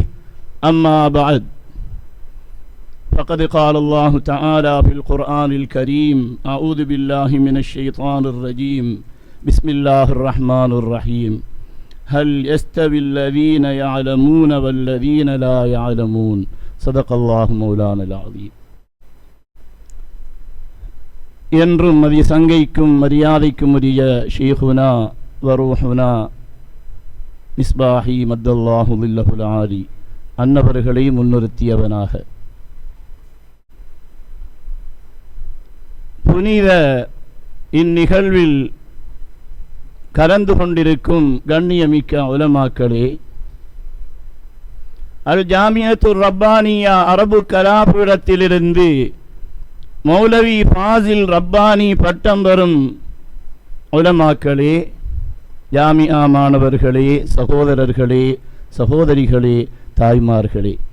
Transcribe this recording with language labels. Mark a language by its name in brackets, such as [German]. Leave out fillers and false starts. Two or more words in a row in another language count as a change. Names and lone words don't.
[Arabic] أما بعد فقد قال الله تعالى في القرآن الكريم: أعوذ بالله من الشيطان الرجيم. بسم الله الرحمن الرحيم. هل يستوي الذين يعلمون والذين لا يعلمون. صدق الله مولانا العظيم. [Tamil] என்றும் மதி சங்கைக்கும் மரியாதைக்கும் உரிய [Arabic] شيخنا وروحنا [Tamil] மிஸ்பாஹி [Arabic] مد الله ظله العالي [Tamil] அன்னவர்களை முன்னிறுத்தியவனாக புனித இந்நிகழ்வில் கலந்து கொண்டிருக்கும் கண்ணியமிக்க உலமாக்களே, அல் ஜாமியத்துர் ரப்பானியா அரபு கலாபீடத்திலிருந்து மௌலவி ஃபாசில் ரப்பானி பட்டம் பெறும் உலமாக்களே, ஜாமியா மாணவர்களே, சகோதரர்களே, சகோதரிகளே, தாய்மார்களே